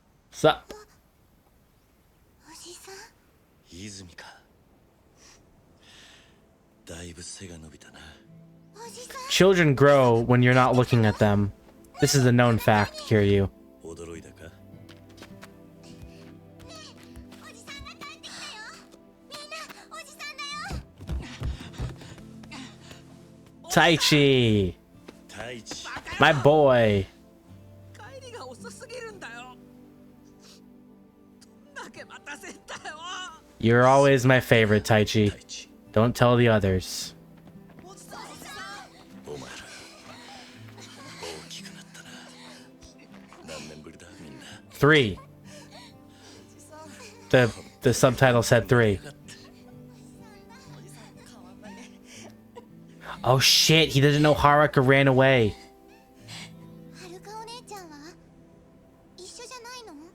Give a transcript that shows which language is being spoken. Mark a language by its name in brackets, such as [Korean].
[English] What's up? [Japanese] おじさん。泉か。だいぶ背が伸びたな。おじさん。 [English] Children grow when you're not looking at them. This is a known fact, Kiryu. [Japanese] 驚いたか。おじさんが帰ってきたよ。みんなおじさんだよ。 [English] Taichi, [Japanese] 太一。 [English] my boy. [Japanese] 帰りが遅すぎるんだよ。どんだけ待たせんだよ。 [English] You're always my favorite, Taichi. [Japanese] 太一。 [English] Don't tell the others. [Japanese] お前ら大きくなったな。何年ぶりだみんな。 [English] 3. The subtitle said 3. Oh shit, he doesn't know Haruka ran away. [Japanese] はるかお姉ちゃんは一緒じゃないの？